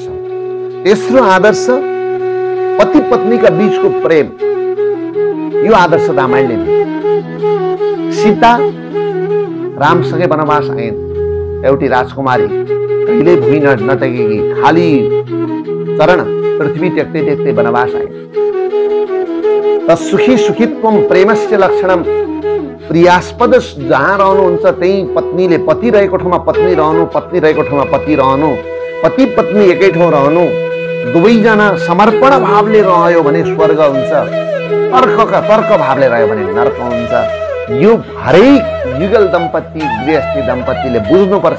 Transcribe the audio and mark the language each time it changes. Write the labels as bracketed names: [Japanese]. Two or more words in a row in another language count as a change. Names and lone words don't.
[Nepali] तेस्रो आदर्श पति पत्नीका बीचको प्रेम, यो आदर्श रामायणले दियो। सीता रामसँगै वनवास आइन्, एउटी राजकुमारी, कहिल्यै भुइँ नटेकेकी, खाली चरण पृथ्वी टेक्दै टेक्दै वनवास आइन्। [Sanskrit] सुखी सुखित्वम प्रेमस्य लक्षणम, [Nepali] प्रियास्पद जहाँ रहनुहुन्छ त्यही पत्नीले, पति रहेको ठाउँमा पत्नी रहनु, पत्नी रहेको ठाउँमा पति रहनु, पति पत्नी एकै ठाउँ रहनु, दुवैजना समर्पण भावले रह्यो भने स्वर्ग हुन्छ, तर्क भावले रह्यो भने नर्क हुन्छ। यो हरेक युगल दम्पति, गृहस्थी दम्पतिले बुझ्नुपर्छ।